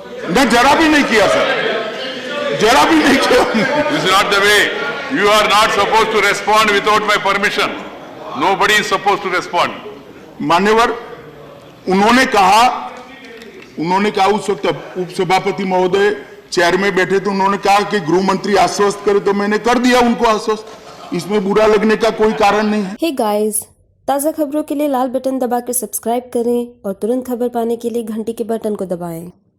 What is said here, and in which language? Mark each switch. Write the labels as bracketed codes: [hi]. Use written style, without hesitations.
[hi] न जरा भी नहीं किया सर, जरा भी नहीं किया। [en] This is not the way. You are not supposed to respond without my permission. Nobody is supposed to respond. [hi] मान्यवर, उन्होंने कहा उस वक्त उपसभापति महोदय चेयर में बैठे थे, उन्होंने कहा कि गृह मंत्री आश्वस्त करे, तो मैंने कर दिया उनको आश्वस्त। इसमें बुरा लगने का कोई कारण नहीं है। हे गाइस, ताज़ा खबरों के लिए लाल बटन दबाकर सब्सक्राइब करें और तुरंत खबर पाने के लिए घंटी के बटन को दबाएं।